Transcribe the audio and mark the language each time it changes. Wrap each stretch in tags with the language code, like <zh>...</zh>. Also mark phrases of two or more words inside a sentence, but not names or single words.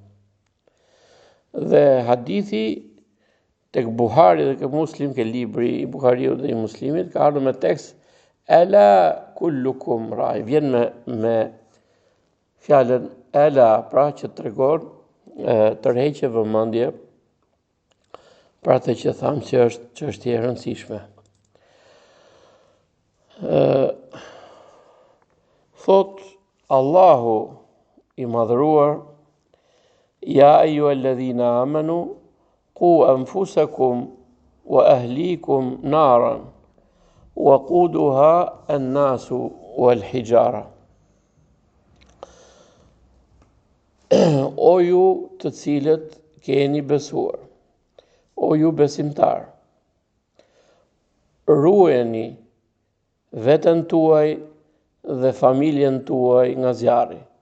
<sq>Dhe hadithi tek Buhari dhe ke Muslim, ke libri i Buhariut dhe i Muslimit, ka ardhur me tekst</sq> <ar>ألا كلكم راع,</ar> <sq>vjen me fjalën ela, pra që tregon tërheqje vëmendje për atë që thamë që është çështje e rëndësishme. Thot Allahu i madhëruar,</sq> <ar>يا أيها الذين آمنوا قوا أنفسكم وأهليكم نارا وقودها الناس والحجارة.</ar> <sq>O ju të cilët keni besuar, o ju besimtar, ruajeni veten tuaj dhe familjen tuaj nga zjarri.</sq>